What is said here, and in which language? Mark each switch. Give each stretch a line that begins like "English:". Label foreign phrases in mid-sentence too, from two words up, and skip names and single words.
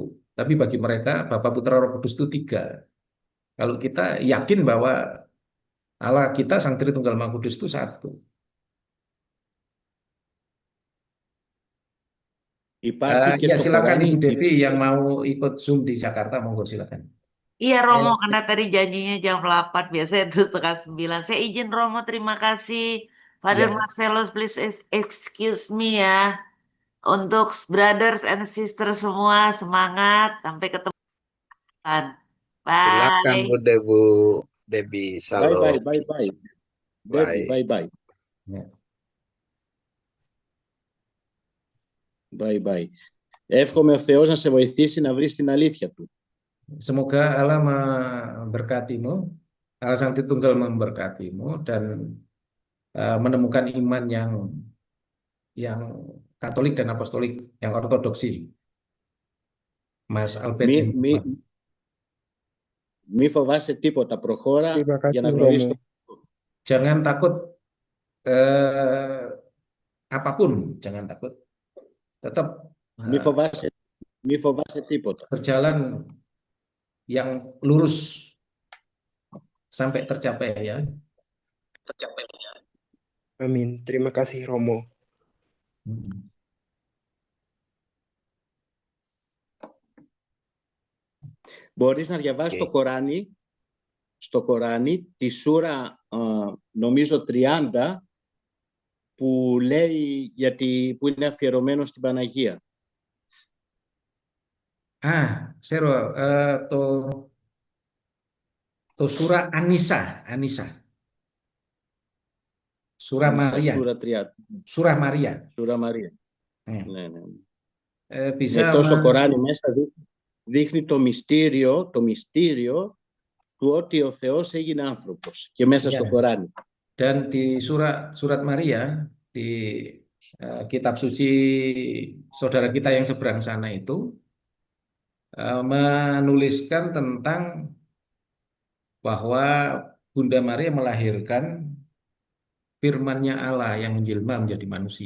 Indonesian: Tapi bagi mereka Bapa Putra Roh Kudus itu tiga. Kalau kita yakin bahwa Allah kita Sang Tritunggal Maha Kudus itu satu. Ya silakan Ibu Devi yang mau ikut Zoom di Jakarta, monggo silakan. Iya Romo, karena tadi janjinya jam 8, biasanya itu setengah 9. Saya izin Romo, terima kasih.
English: Father Marcellus, please excuse me ya.
Indonesian: Untuk
English: brothers and sisters
Indonesian: semua, semangat. Sampai ketemu.
English: Bye.
Indonesian: Silakan Bu Debbie. Salam.
English: Bye. Bye.
Greek: Εύχομαι ο Θεός να σε βοηθήσει να βρεις την αλήθεια του.
Indonesian: Semoga Allah memberkatimu, Allah Sang Tritunggal memberkatimu dan menemukan iman yang Katolik dan Apostolik, yang ortodoksi. Mas Albert.
Greek: Μη φοβάσαι τίποτα, προχώρα για να γνωρίσεις το...
Indonesian: Jangan takut apapun, jangan takut. Tetap
Greek: μη φοβάσαι τίποτα.
Indonesian: Berjalan yang lurus sampai tercapai ya. Amin. Terima kasih Romo.
Greek: Μπορείς να διαβάσεις στο Κοράνι τη σούρα νομίζω 30 που λέει που είναι αφιερωμένο στην Παναγία. Sero, το surah An-Nisa.
Indonesian: Surah Maria. Surah 30. Surah Maria. Surah Maria.
Greek: Ναι. bisa Αυτό στο Κοράνι μέσα δείχνει το μυστήριο του ότι ο Θεός έγινε άνθρωπος και μέσα στο
Indonesian: Ya.
Greek: Κοράνι.
Indonesian: Dan di surat Maria di kitab suci saudara kita yang seberang sana itu menuliskan tentang bahwa Bunda Maria melahirkan firman-Nya Allah yang menjelma menjadi manusia.